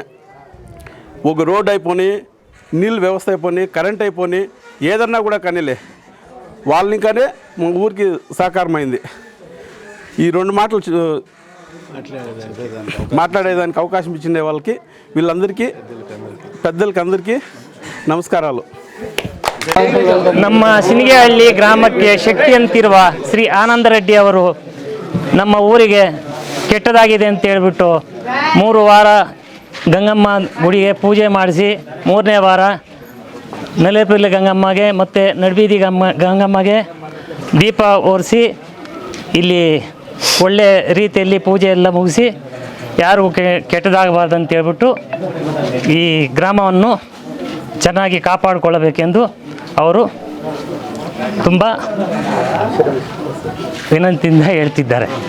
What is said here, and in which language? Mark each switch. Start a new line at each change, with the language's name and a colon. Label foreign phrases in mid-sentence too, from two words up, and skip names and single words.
Telugu: ఒక రోడ్ అయిపోయి, నీళ్ళు వ్యవస్థ అయిపోయి, కరెంట్ అయిపోయి, ఏదన్నా కూడా కనీలే వాళ్ళని ఇంకానే మా ఊరికి సహకారమైంది. ఈ 2 మాటలు మాట్లాడేదానికి అవకాశం ఇచ్చిన వాళ్ళకి, వీళ్ళందరికీ పెద్దలకి అందరికీ ನಮಸ್ಕಾರಗಳು.
Kannada: ನಮ್ಮ ಸಿನಿಗೆಹಳ್ಳಿ ಗ್ರಾಮಕ್ಕೆ ಶಕ್ತಿ ಅಂತಿರುವ ಶ್ರೀ ಆನಂದ ರೆಡ್ಡಿ ಅವರು ನಮ್ಮ ಊರಿಗೆ ಕೆಟ್ಟದಾಗಿದೆ ಅಂತ ಹೇಳ್ಬಿಟ್ಟು 3 ವಾರ ಗಂಗಮ್ಮ ಗುಡಿಗೆ ಪೂಜೆ ಮಾಡಿಸಿ 3ನೇ ವಾರ ನಲೆಪಿಲ್ಲಿ ಗಂಗಮ್ಮಗೆ ಮತ್ತು ನಡುಬೀದಿ ಗಂಗಮ್ಮಗೆ ದೀಪ ಓರಿಸಿ ಇಲ್ಲಿ ಒಳ್ಳೆ ರೀತಿಯಲ್ಲಿ ಪೂಜೆ ಎಲ್ಲ ಮುಗಿಸಿ ಯಾರಿಗೂ ಕೆಟ್ಟದಾಗಬಾರ್ದು ಅಂತ ಹೇಳ್ಬಿಟ್ಟು ಈ ಗ್ರಾಮವನ್ನು ಚೆನ್ನಾಗಿ ಕಾಪಾಡಿಕೊಳ್ಳಬೇಕೆಂದು ಅವರು ತುಂಬ ವಿನಂತಿಯಿಂದ ಹೇಳ್ತಿದ್ದಾರೆ.